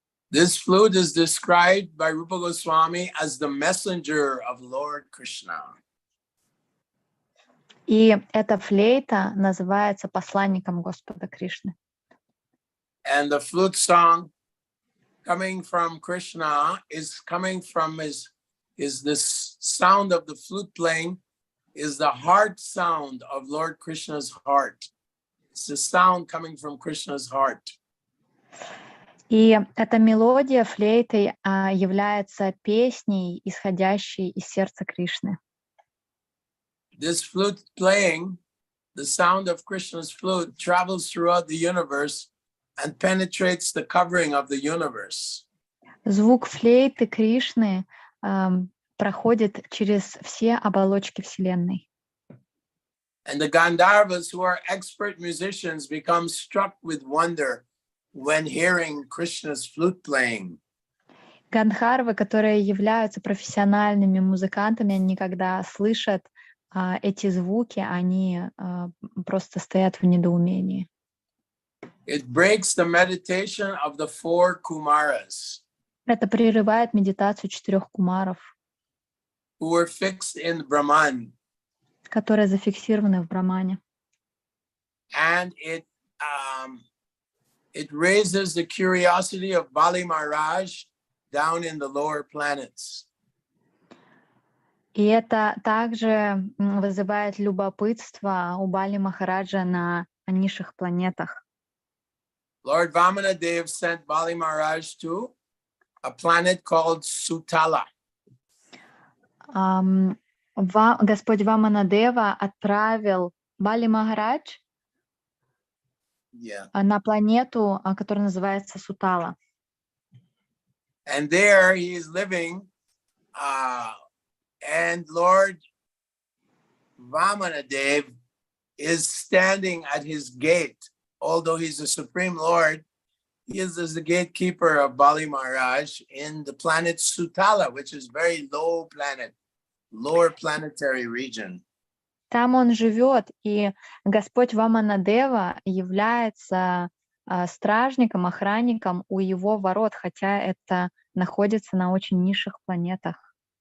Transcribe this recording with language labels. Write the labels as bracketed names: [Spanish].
[English] This flute is described by Rupa Goswami as the messenger of Lord Krishna. [Russian] И эта флейта называется посланником Господа Кришны. [English] And the flute song coming from Krishna is coming from this sound of the flute playing is the heart sound of Lord Krishna's heart. It's the sound coming from Krishna's heart. [Russian] И эта мелодия флейты является песней, исходящей из сердца Кришны. [English] This flute playing, the sound of Krishna's flute travels throughout the universe and penetrates the covering of the universe. [Russian] Звук флейты Кришны проходит через все оболочки Вселенной. [English] And the Gandharvas, who are expert musicians, become struck with wonder when hearing Krishna's flute playing. [Russian] Гандхарвы, которые являются профессиональными музыкантами, они когда слышат эти звуки, они просто стоят в недоумении. [English] It breaks the meditation of the 4 Kumaras. [Russian] Это прерывает медитацию 4 кумаров, [English] who were fixed in Brahman. [Russian] которые зафиксированы в Брахмане. [English] And it raises the curiosity of Bali Maharaj down in the lower planets. [Russian] И это также вызывает любопытство у Бали Махараджа на низших планетах. [English] Lord Vamanadev sent Bali Maharaj to a planet called Sutala. [Russian] Господь Ваманадева отправил Бали Махарадж на планету, которая называется Сутала. [English] And there he is living, and Lord Vamanadev is standing at his gate. Although he's the Supreme Lord, he is the gatekeeper of Bali Maharaj in the planet Sutala, which is very low planet, lower planetary region. [Russian] Там он живет, и Господь Ваманадева является стражником, охранником у его ворот, хотя это находится на очень низших планетах.